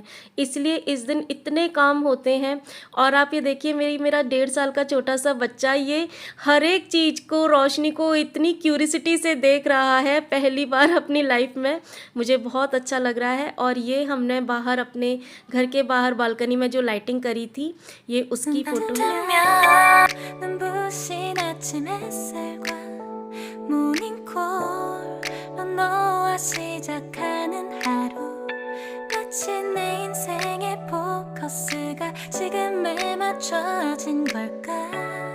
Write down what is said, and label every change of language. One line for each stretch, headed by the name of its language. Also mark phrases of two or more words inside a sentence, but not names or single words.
Hindi: इसलिए इस दिन इतने काम होते हैं। और आप ये देखिए मेरा 1.5 साल का छोटा सा बच्चा ये हर एक चीज़ को, रोशनी को इतनी क्यूरियोसिटी से देख रहा है पहली बार अपनी लाइफ में। मुझे बहुत अच्छा लग रहा है। और ये हमने बाहर अपने घर के बाहर बालकनी में जो लाइटिंग करी थी ये उसकी फ़ोटो है।
Korean: 눈부신 아침 햇살과 모닝콜로 너와 시작하는 하루 마치 내 인생의 포커스가 지금에 맞춰진 걸까